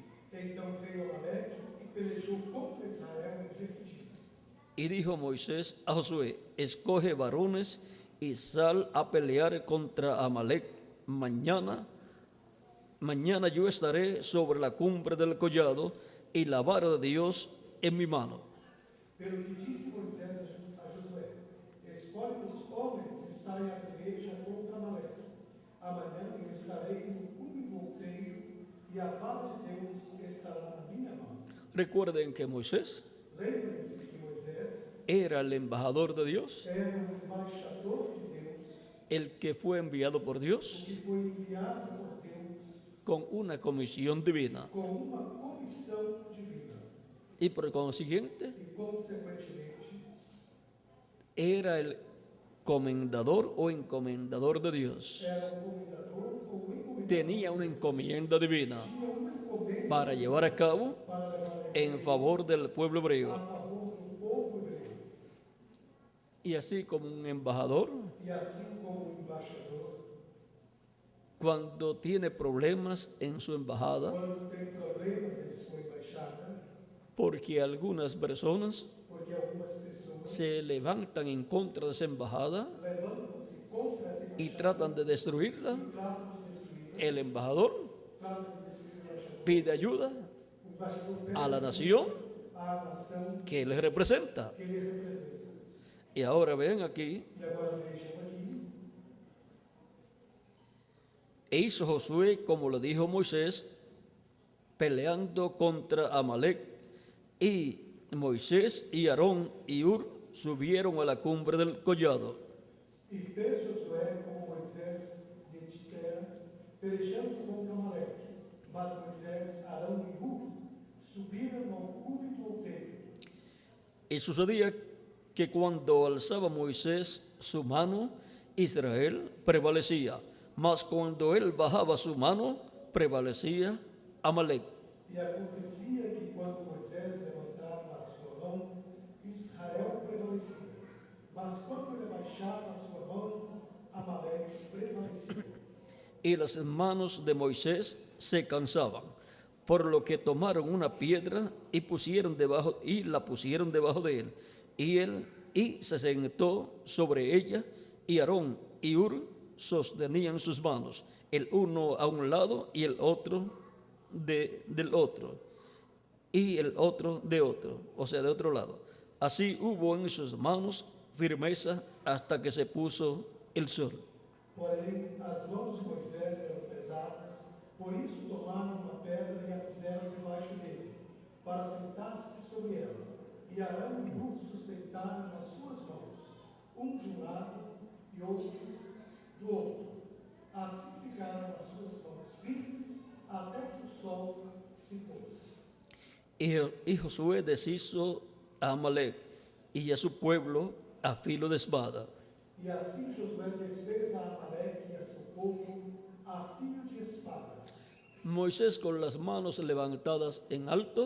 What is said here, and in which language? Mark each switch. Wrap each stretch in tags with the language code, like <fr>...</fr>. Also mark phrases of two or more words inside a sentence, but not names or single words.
<pt>Então veio Amalek e pelejou contra Israel em Refidim.</pt> <es>Y dijo Moisés a Josué, escoge varones y sal a pelear contra Amalek. Mañana yo estaré sobre la cumbre del collado y la vara de Dios en mi mano.</es> <pt>Pelo que disse Moisés a Josué: escolhe os homens e saia a peleja contra Amalek. Amanhã eu estarei no cume volteio e a vara de Deus estará na minha mão.</pt> <es>Recuerden que Moisés</es> <pt>Lembrem-se que Moisés</pt> <es>era el embajador de Dios,</es> <pt>era o embaixador de Deus,</pt> <es>el que fue enviado por</es> <pt>o</pt> <es>Dios</es> <pt>que foi enviado por Deus</pt> <es>con una comisión divina.</es> <pt>com uma comissão divina.</pt> <es>Y por consiguiente</es> <pt>E, consequentemente,</pt> <es>era el comendador o encomendador de Dios.</es> <pt>era um comendador ou encomendador.</pt> <es>Tenía una encomienda divina</es> <pt>Tinha uma encomenda</pt> <es>para llevar a cabo</es> <pt>para levar</pt> <es>en favor del pueblo a hebreo.</es> <pt>favor do povo hebreu.</pt> <es>Y así como un embajador,</es> <pt>E assim como o embaixador,</pt> <es>cuando tiene problemas en su embajada,</es> <pt>quando tem problemas em sua embaixada,</pt> <es>porque algunas personas</es> <pt>porque algumas pessoas</pt> <es>se levantan en contra de esa embajada</es> <pt>levantam-se contra essa</pt> <es>y</es> <pt>embaixada</pt> <es>tratan de destruirla,</es> <pt>e tratam de destruí-la,</pt> <es>el embajador</es> <pt>tratam de destruir o embaixador.</pt> <es>pide ayuda</es> <pt>O embaixador pede</pt> <es>a la nación</es> <pt>à nação</pt> <es>que él representa.</es> <pt>que ele representa.</pt> <es>Y ahora ven aquí,</es> <pt>E agora vejam aqui,</pt> <es>e hizo Josué como lo dijo Moisés, peleando contra Amalek. Y Moisés y Aarón y Ur subieron a la cumbre del collado.</es> <pt>e fez Josué como Moisés lhe dissera, pelejando contra Amalek. Mas Moisés, Arão e Hur subiram ao cume do alteio.</pt> <es>Y sucedía que cuando alzaba Moisés su mano, Israel prevalecía, mas cuando él bajaba su mano, prevalecía Amalek.</es> <pt>E acontecia que quando Moisés levantava a sua mão, Israel prevalecia. Mas quando ele abaixava a sua mão, Amalek prevalecia.</pt> <es>Y las manos de Moisés se cansaban, por lo que tomaron una piedra y la pusieron debajo de él. Y se sentó sobre ella, y Aarón y Ur sostenían sus manos, el uno a un lado y el otro del otro, y el otro de otro, o sea, de otro lado. Así hubo en sus manos firmeza hasta que se puso el sol.</es> <pt>Porém, as mãos de Moisés eram pesadas, por isso tomaram uma pedra e a puseram debaixo dele, para sentar-se sobre ela. E Arão e Hur sustentaram as suas mãos, um de um lado e outro do outro. Assim ficaram as suas mãos firmes até que o sol se pôs.</pt> <es>Y Josué deshizo a Amalek y a su pueblo a filo de espada.</es> <pt>E assim Josué desfez a Amalek e a seu povo a fio de espada.</pt> <es>Moisés con las manos levantadas en alto</es>